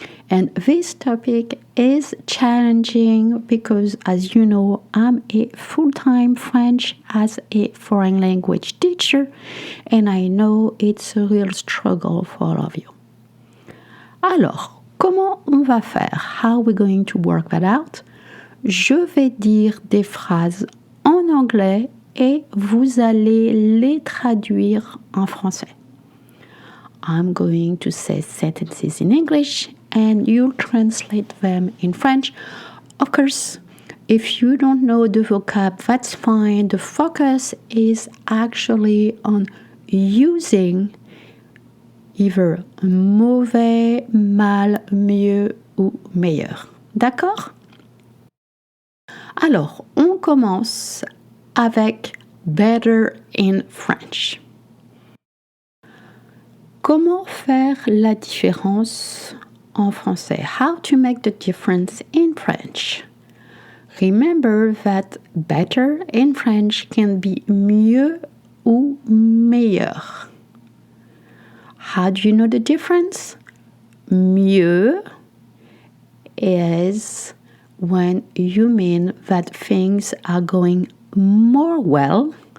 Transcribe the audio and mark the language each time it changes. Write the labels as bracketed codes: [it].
[en] And this topic is challenging because, as you know, I'm a full-time French as a foreign language teacher, and I know it's a real struggle for all of you. [fr] Alors, comment on va faire? [en] How are we going to work that out? [fr] Je vais dire des phrases en anglais et vous allez les traduire en français. [en] I'm going to say sentences in English and you'll translate them in French. Of course, if you don't know the vocab, that's fine. The focus is actually on using either mauvais, mal, [fr] mieux ou meilleur. D'accord? Alors, on commence avec [en] better in French. [fr] Comment faire la différence en français? [en] How to make the difference in French? Remember that better in French can be [fr] mieux ou meilleur. [en] How do you know the difference? Mieux is when you mean that things are going more well.